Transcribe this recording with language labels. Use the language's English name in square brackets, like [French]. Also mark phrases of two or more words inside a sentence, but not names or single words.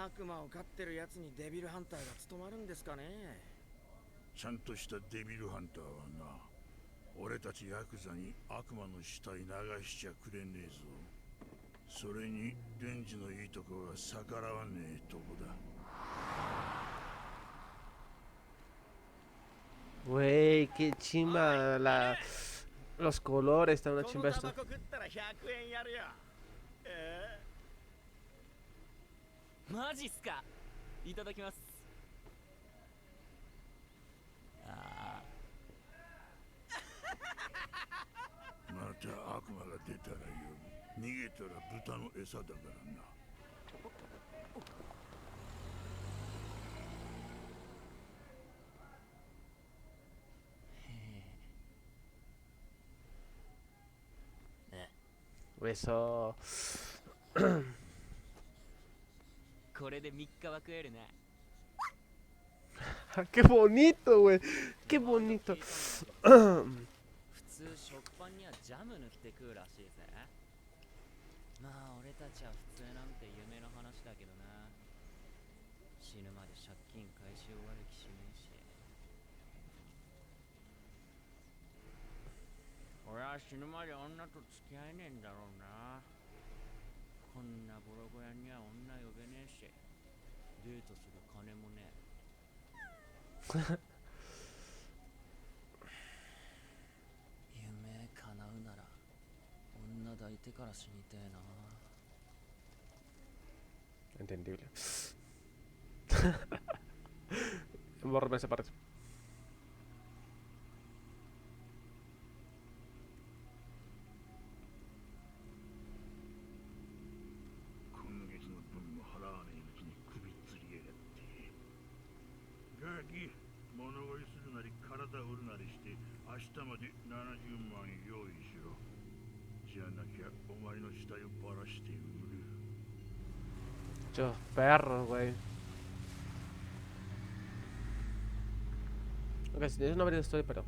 [Japanese] 悪魔を飼ってるやつにデビルハンターが務まるんですかね？ちゃんとしたデビルハンターはな、俺たちヤクザに悪魔の死体流しちゃくれねえぞ。それにデンジのいいとこが逆らわねえとこだ。 [Spanish] Wey, qué chimba los colores, está una chimba esto. [Japanese] このタバコ食ったら100円やるよ。マジっすか。いただきます。あまた悪魔が出たらよ。逃げたら豚の餌だからな。 [Spanish] Eso. [Japanese] これで3日は食えるね。 [Spanish] Qué bonito, güey. Qué bonito. [Japanese] 普通食パンにはジャム塗って食うらしいぜ。まあ俺たちは普通なんて夢の話だけどな。死ぬまで借金回収終わる気しねえし。俺は死ぬまで女と付き合えねえんだろうな。こんなボロボロには女呼べねえし、デートする金もねえ。夢叶うなら女抱いてから死にてえな。 [Spanish] Entendible. Bórrame esa parte. [Japanese] 今月の分も払わねえうちに首つりやがって。ガキ、物乞いするなり体売るなりして明日まで70万用意しろ。じゃなきゃお前の死体をばらして売る。 [Spanish] Muchos perros, güey. Ok, si tienes una variedad estoy, pero.